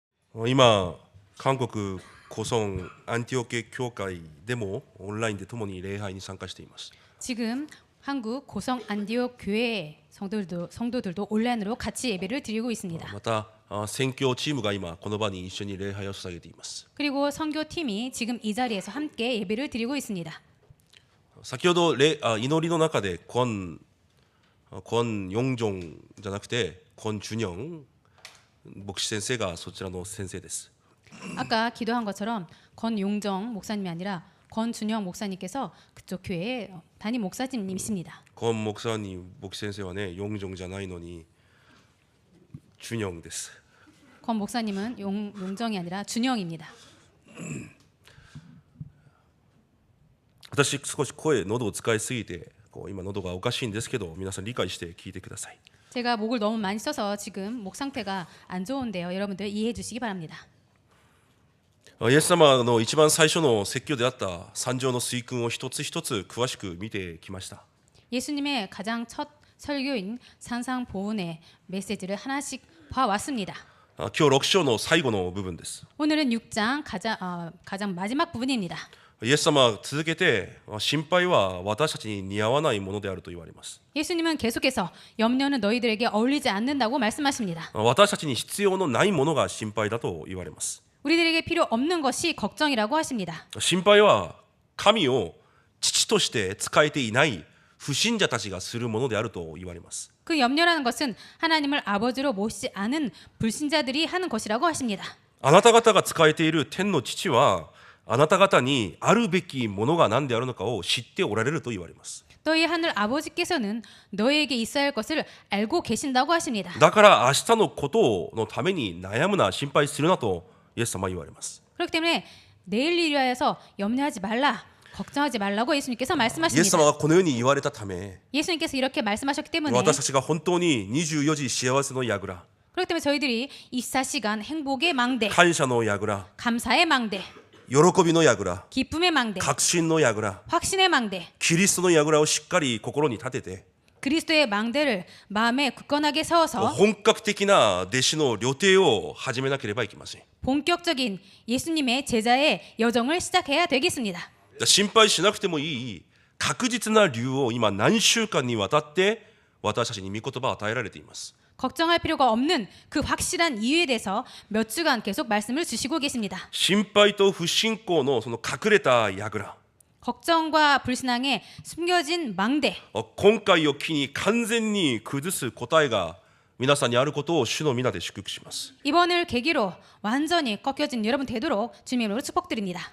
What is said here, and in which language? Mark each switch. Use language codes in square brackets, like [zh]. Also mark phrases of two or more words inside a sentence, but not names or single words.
[ja] 今韓国고성アンティオケ教会でもオンラインで共に礼拝に参加しています。 [ko] 지금 한국 고성 안디옥 교회 성도들도 온라인으로 같이 예배를 드리고 있습니다. [ja] また宣教チームが今この場に一緒に礼拝を捧げています。 [ko] 그리고 선교팀이 지금 이 자리에서 함께 예배를 드리고 있습니다. [ja] 先ほど祈りの中で권용종じゃなくて권준영牧師先生がそちらの先生です。 [ko] 아까 기도한 것처럼 권용정 목사님이 아니라 권준영 목사님께서 그쪽 교회의 담임 목사님이십니다. 권 목사님 [ja] 牧師先生はね용종じゃないのに준영です。 [ko] 권 목사님은 용정이 아니라 준영입니다. [ja] 私少し喉を使いすぎて今喉がおかしいんですけど皆さん理解して聞いてください。 [ko] 제가 목을 너무 많이 써서 지금 목 상태가 안 좋은데요. 여러분들 이해해 주시기 바랍니다. [ja] イエス様の一番最初の説教であった三条の水訓を一つ一つ詳しく見てきました。 [ko] 예수님의 가장 첫 설교인 산상보훈의 메시지를 하나씩 봐왔습니다. [ja] 今日6章の最後の部分です。 [ko] 오늘은 6장 가장 마지막 부분입니다. [ja] イエス様は続けて心配は私たちに似合わないものであると言われます。 [ko] 예수님은 계속해서 염려는 너희들에게 어울리지 않는다고 말씀하십니다. [ja] 私たちに必要のないものが心配だと言われます。 [ko] 우리들에게 필요 없는 것이 걱정이라고 하십니다. [ja] 心配は神を父として仕えていない不信者たちがするものであると言われます。 [ko] 그 염려라는 것은 하나님을 아버지로 모시지 않은 불신자들이 하는 것이라고 하십니다. [ja] あなた方が仕えている天の父はあなた方にあるべきものが何であるのかを知っておられると言われます。 [ko] 너희 하늘 아버지께서는 너희에게 있어야 할 것을 알고 계신다고 하십니다. [ja] だから明日のことのために悩むな心配するなとイエス様は言われます。 [ko] 그렇기 때문에 내일 일을 위하여서 염려하지 말라, 걱정하지 말라고 예수님께서 [ja] イエス [ko] 말씀하십니다. [ja] 様がこのように言われたため [ko] 예수님께서 이렇게 말씀하셨기 때문에 [ja] 私たちが本当に24時幸せの櫓 [ko] 그렇기 때문에 저희들이 24시간 행복의 망대, [ja] 感謝の櫓 [ko] 감사의 망대, [ja] 喜びの櫓 [ko] 기쁨의 망대, [ja] 確信の櫓 [ko] 확신의 망대, [ja] キリストの櫓をしっかり心に立てて [ko] 그리스도의 망대를 마음에 굳건하게 세워서 [ja] 本格的な弟子の旅程を始めなければいけません。 [ko] 본격적인 예수님의 제자의 여정을 시작해야 되겠습니다. [ja] 心配しなくてもいい確実な理由を今何週間にわたって私たちに御言葉を与えられています。 [ko] 걱정할 필요가 없는 그 확실한 이유에 대해서 몇 주간 계속 말씀을 주시고 계십니다. [ja] 心配と不信仰のその隠れた櫓 [ko] 걱정과 불신앙에 숨겨진 망대, [ja] 今回を機に完全に崩す答えが皆さんにあることを主の皆で祝福します。 [ko] 이번을 계기로 완전히 꺾여진 여러분 되도록 주님의 이름으로 축복드립니다.